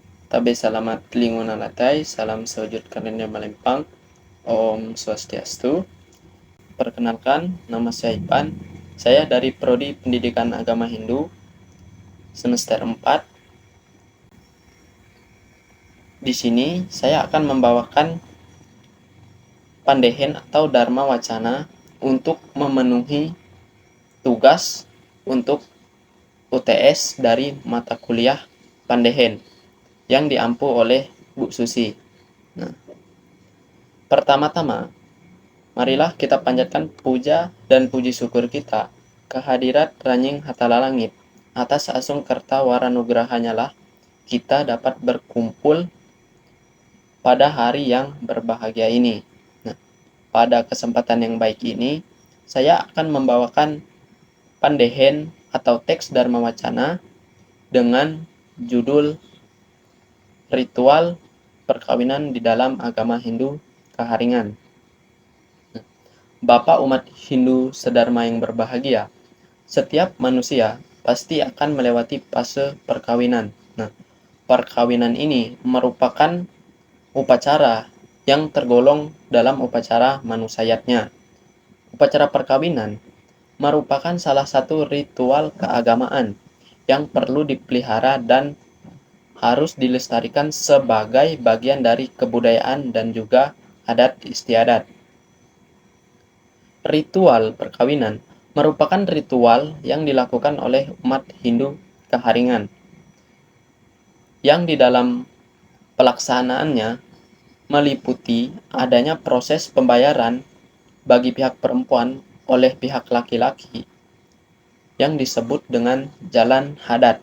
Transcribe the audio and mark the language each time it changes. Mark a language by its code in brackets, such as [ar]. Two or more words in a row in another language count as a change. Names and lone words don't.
[nij] Tabe salamat lingon alatay, salam sewujud karunia malempang, [sa] Om Swastiastu. [id] Perkenalkan, nama saya Ipan. Saya dari Prodi Pendidikan Agama Hindu, semester 4. Di sini saya akan membawakan pandehen atau Dharma Wacana untuk memenuhi tugas untuk UTS dari mata kuliah pandehen yang diampu oleh Bu Susi. Nah, pertama-tama, marilah kita panjatkan puja dan puji syukur kita kehadirat Ranying Hatala Langit. Atas asung kerta waranugrahanya lah kita dapat berkumpul pada hari yang berbahagia ini. Nah, pada kesempatan yang baik ini, saya akan membawakan pandehen atau teks Dharma Wacana dengan judul Ritual Perkawinan di dalam Agama Hindu Kaharingan. Bapak umat Hindu sedharma yang berbahagia, setiap manusia pasti akan melewati fase perkawinan. Nah, perkawinan ini merupakan upacara yang tergolong dalam upacara manusayatnya. Upacara perkawinan merupakan salah satu ritual keagamaan yang perlu dipelihara dan harus dilestarikan sebagai bagian dari kebudayaan dan juga adat istiadat. Ritual perkawinan merupakan ritual yang dilakukan oleh umat Hindu Kaharingan, yang di dalam pelaksanaannya meliputi adanya proses pembayaran bagi pihak perempuan oleh pihak laki-laki yang disebut dengan jalan hadat.